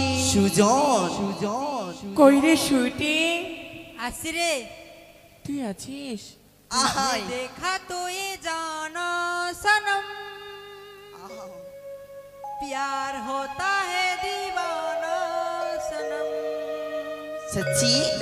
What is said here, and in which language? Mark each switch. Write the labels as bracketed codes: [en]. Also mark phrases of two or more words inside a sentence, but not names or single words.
[bn] সুজন কই রে সুইটি আসি রে তুই আছিস আহাই [hi] देखा तो ये जाना सनम प्यार होता है दीवाना सनम सच्ची